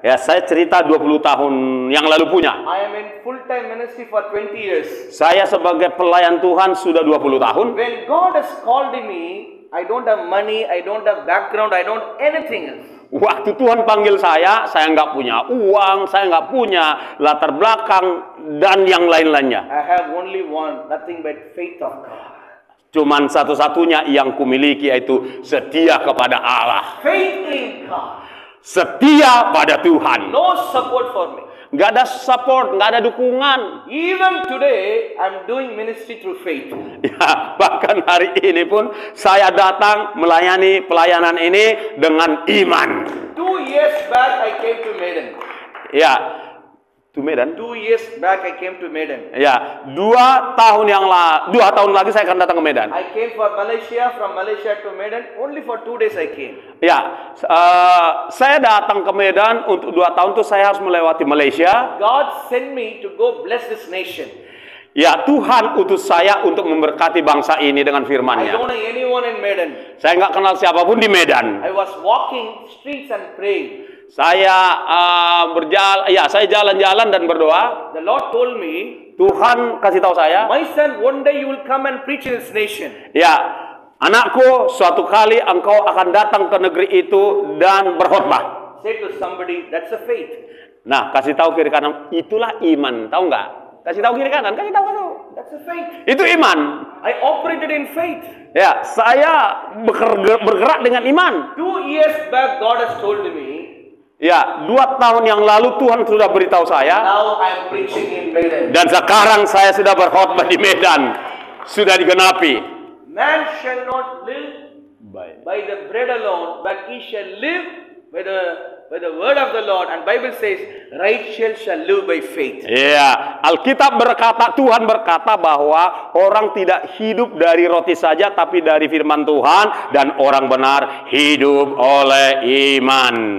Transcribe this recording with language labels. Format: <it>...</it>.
<id>Ya, saya cerita 20 tahun yang lalu punya.</id> <en>I am in full-time ministry for 20 years.</en> <id>Saya sebagai pelayan Tuhan sudah 20 tahun.</id> <en>When God has called me, I don't have money, I don't have background, I don't anything else.</en> <id>Waktu Tuhan panggil saya nggak punya uang, saya nggak punya latar belakang, dan yang lain-lainnya.</id> <en>I have only one, nothing but faith of God.</en> <id>Cuman satu-satunya yang kumiliki yaitu setia kepada Allah.</id> <en>Faith in God.</en> <id>Setia pada Tuhan.</id> <en>No support for me.</en> <id>Nggak ada support, nggak ada dukungan.</id> <en>Even today, I'm doing ministry through faith.</en> <id>Ya, bahkan hari ini pun saya datang melayani pelayanan ini dengan iman.</id> <en>2 years back, I came to Medan. Ya, to Medan. 2 years back, I came to Medan.</en> <id>Ya, 2 tahun lagi saya akan datang ke Medan.</id> <en>I came for Malaysia, from Malaysia to Medan. Only for 2 days I came.</en> <id>Ya, saya datang ke Medan untuk 2 tahun tuh saya harus melewati Malaysia.</id> <en>God sent me to go bless this nation.</en> <id>Ya, Tuhan utus saya untuk memberkati bangsa ini dengan</id> <en>I</en> <id>firman-Nya.</id> <en>don't know anyone in Medan.</en> <id>Saya nggak kenal siapapun di Medan.</id> <en>I was walking streets and praying.</en> <id>Saya saya jalan-jalan dan berdoa.</id> <en>The Lord told me,</en> <id>Tuhan kasih tahu saya,</id> <en>my son, one day you will come and preach in this nation.</en> <id>ya, anakku, suatu kali engkau akan datang ke negeri itu dan berkhotbah.</id> <en>Say to somebody, that's a faith.</en> <id>Nah, kasih tahu kiri kanan, itulah iman, tahu nggak? Kasih tahu kiri kanan, kasih tahu.</id> <en>That's a faith.</en> <id>Itu iman.</id> <en>I operated in faith.</en> <id>Ya, saya bergerak dengan iman.</id> <en>2 years back, God has told me,</en> <id>Ya, 2 tahun yang lalu Tuhan sudah beritahu saya.</id> <en>Now I am preaching in Medan.</en> <id>Dan sekarang saya sudah berkhotbah di Medan. Sudah digenapi.</id> <en>Man shall not live by the bread alone, but he shall live by the word of the Lord. And Bible says, righteous shall live by faith.</en> <id>Ya, Alkitab berkata, Tuhan berkata bahwa orang tidak hidup dari roti saja, tapi dari firman Tuhan, dan orang benar hidup oleh iman.</id>